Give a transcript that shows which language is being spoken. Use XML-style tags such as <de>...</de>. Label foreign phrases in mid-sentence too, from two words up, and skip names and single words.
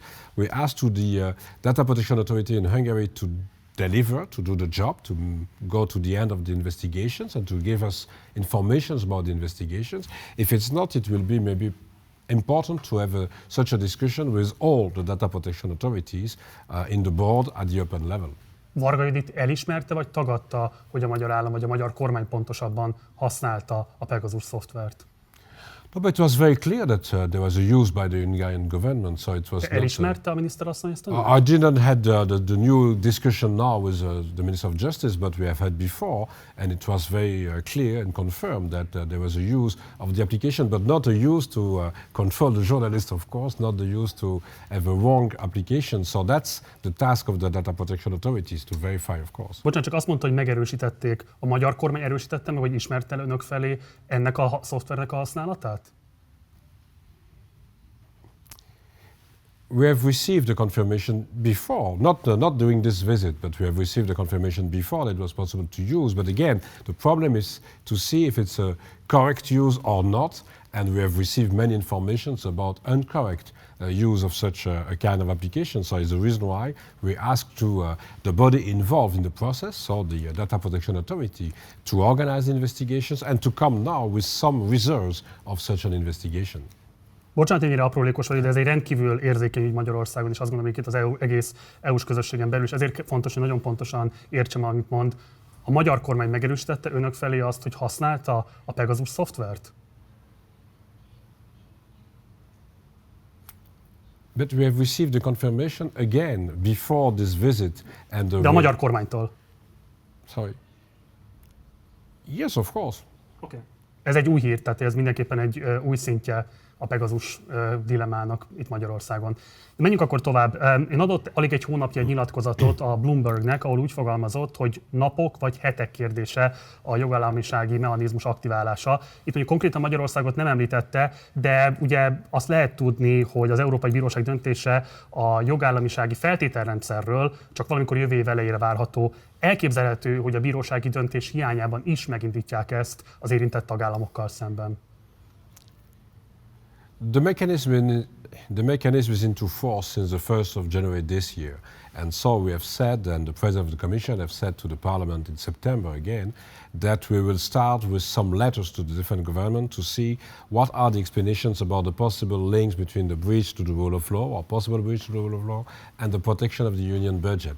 <en>We asked to the Data Protection Authority in Hungary to deliver, to do the job, to go to the end of the investigations and to give us information about the investigations. If it's not, it will be maybe important to have such a discussion with all the data protection authorities in the board at the European level.</en> <hu>Varga Judit elismerte vagy tagadta, hogy a magyar állam vagy a magyar kormány pontosabban használta a Pegasus szoftvert?</hu> <en>No, but it was very clear that there was a use by the Hungarian government, so it was not...</en> <hu>Elismerte a miniszterasszony ezt?</hu> <en>I didn't have the new discussion now with the Minister of Justice, but we have had before, and it was very clear and confirmed that there was a use of the application, but not a use to control the journalist, of course, not the use to have a wrong application. So that's the task of the data protection authorities to verify, of course.</en> <hu>Bocsánat, csak azt mondta, hogy megerősítették. A magyar kormány erősítette meg, vagy ismerte el önök felé ennek a szoftvernek a használatát?</hu> <en>We have received the confirmation before, not during this visit, but we have received the confirmation before that it was possible to use. But again, the problem is to see if it's a correct use or not, and we have received many informations about incorrect use of such a kind of application. So it's the reason why we ask to the body involved in the process, so the Data Protection Authority, to organize the investigations and to come now with some reserves of such an investigation.</en> <hu>Bocsánat, ennyire aprólékos vagy, de ez egy rendkívül érzékeny ügy Magyarországon, és azt gondolom, hogy itt az egész EU-s közösségen belül, és ezért fontos, hogy nagyon pontosan értsem, amit mond. A magyar kormány megerősítette önök felé azt, hogy használta a Pegasus szoftvert?</hu> <en>But we have received the confirmation again before this visit and</en> <hu>De a magyar kormánytól.</hu> <en>Sorry. Yes, of course. Okay.</en> <hu>Ez egy új hír, tehát ez mindenképpen egy új szintje a Pegasus dilemmának itt Magyarországon. Menjünk akkor tovább. Én adott alig egy hónapja egy nyilatkozatot a Bloombergnek, ahol úgy fogalmazott, hogy napok vagy hetek kérdése a jogállamisági mechanizmus aktiválása. Itt mondjuk konkrétan Magyarországot nem említette, de ugye azt lehet tudni, hogy az Európai Bíróság döntése a jogállamisági feltételrendszerről csak valamikor jövő év elejére várható. Elképzelhető, hogy a bírósági döntés hiányában is megindítják ezt az érintett tagállamokkal szemben.</hu> <en>The mechanism is into force since the 1st of January this year. And so we have said, and the President of the Commission have said to the Parliament in September again, that we will start with some letters to the different governments to see what are the explanations about the possible links between the breach to the rule of law, or possible breach to the rule of law, and the protection of the union budget.</en>